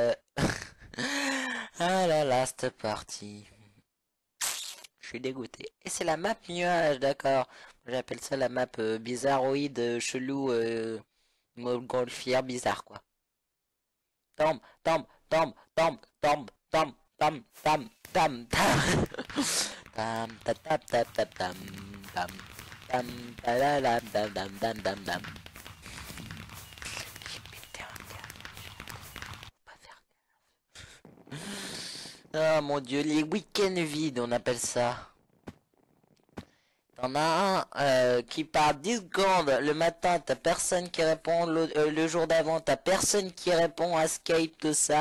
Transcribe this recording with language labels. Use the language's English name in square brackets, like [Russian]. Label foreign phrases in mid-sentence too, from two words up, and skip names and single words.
[French] Ah la last partie. Je suis dégoûté. Et c'est la map nuage, d'accord. J'appelle ça la map bizarroïde, chelou, montgolfière bizarre, quoi. Tombe, tombe, tombe, tombe, tombe, tombe, tam, tam, tam, tam. Tam, ta, ta, ta, ta, tam, tam, tam, ta, la, la, dam, dam, dam, dam, dam. J'ai pété un câble. Faut pas faire gaffe. Ah mon dieu, les week-ends vides, on appelle ça. T'en as un qui part 10 secondes le matin, t'as personne qui répond, le jour d'avant, t'as personne qui répond à Skype, tout ça.